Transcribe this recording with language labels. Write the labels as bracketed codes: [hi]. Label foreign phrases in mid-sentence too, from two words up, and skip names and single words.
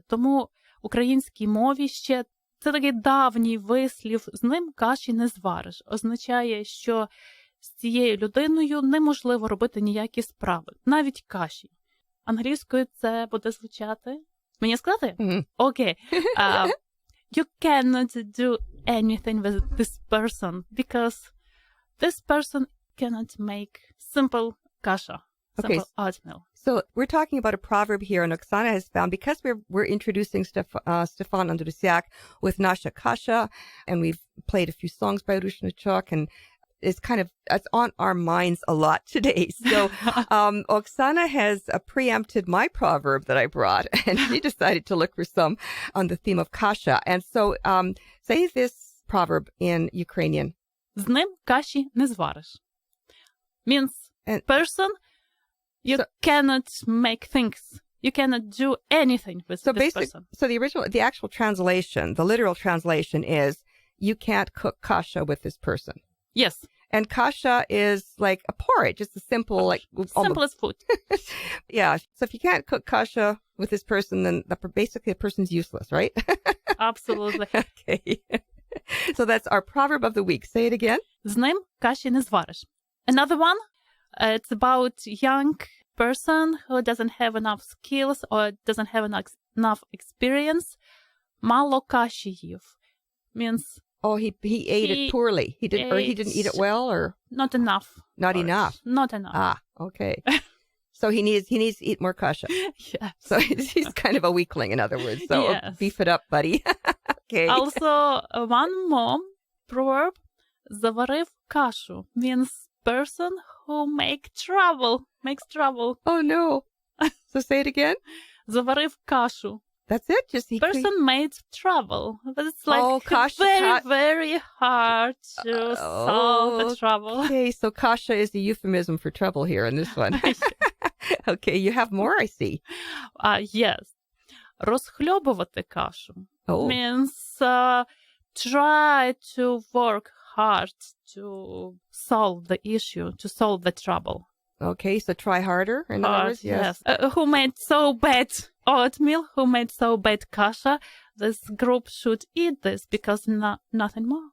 [uk] Тому в українській мові ще це такий давній вислів, з ним каші не звариш. Означає, що з цією людиною неможливо робити ніякі справи, навіть каші. Англійською це буде звучати? Мені сказати? Окей. [en] You cannot do anything with this person because this person cannot make simple kasha, simple oatmeal. So we're talking about a proverb here, and Oksana has found, because we're introducing Stefan Andrusiak with Nasha Kasha, and we've played a few songs by Rushnachuk, and it's on our minds a lot today. So Oksana has preempted my proverb that I brought, and she decided to look for some on the theme of kasha. And so say this proverb in Ukrainian. [uk] З ним каші не звариш. [en] Means person, you cannot make things. You cannot do anything with this person. So the actual translation, the literal translation is, you can't cook kasha with this person. Yes. And kasha is like a porridge. It's a simple, like... Simplest food. Yeah. So if you can't cook kasha with this person, then basically the person's useless, right? Absolutely. Okay. So that's our proverb of the week. Say it again. [uk] З ним каші не звариш. [en] Another one, it's about young person who doesn't have enough skills or doesn't have enough experience. [uk] Мало каші їв. [en] Means... Oh, he ate it poorly. He didn't eat it well, or not enough. Not enough. Not enough. Ah, okay. So he needs to eat more kasha. Yes. So he's kind of a weakling, in other words. So yes. Beef it up, buddy. Okay. Also, one more proverb: [uk] заварив кашу [en] means person who makes trouble. Oh no. So say it again. [uk] Заварив кашу. [en] That's it. Just person made trouble. But it's like very hard to solve the trouble. Okay, so kasha is the euphemism for trouble here in this one. Okay, you have more, I see. Yes. [uk] Розхльобувати кашу [en] means try to work hard to solve the issue, to solve the trouble. Okay, so try harder, in other words? Yes. Who made so bad oatmeal, who made so bad kasha, this group should eat this because nothing more.